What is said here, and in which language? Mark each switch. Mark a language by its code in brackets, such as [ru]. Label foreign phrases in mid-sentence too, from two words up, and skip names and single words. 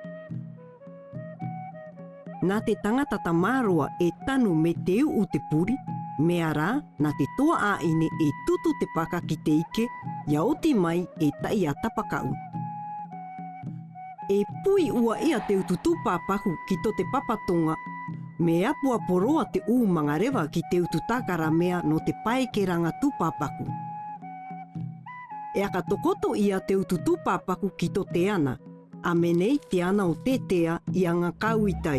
[mrv] Nā te tangata tamaroa e tanu me te u te puri, mea rā, nā te toa āine e tutu te paka ki te ike, ia oti mai e tai a tapakau. E pui ua ia te utu tūpāpaku ki to te papatonga, me apua poroa te mangarewa ki te utu takara mea no te paekeranga tūpāpaku. E aka tokoto ia te utu tūpāpaku ki to te ana, a menei te ana o tetea I a ngā kauitai.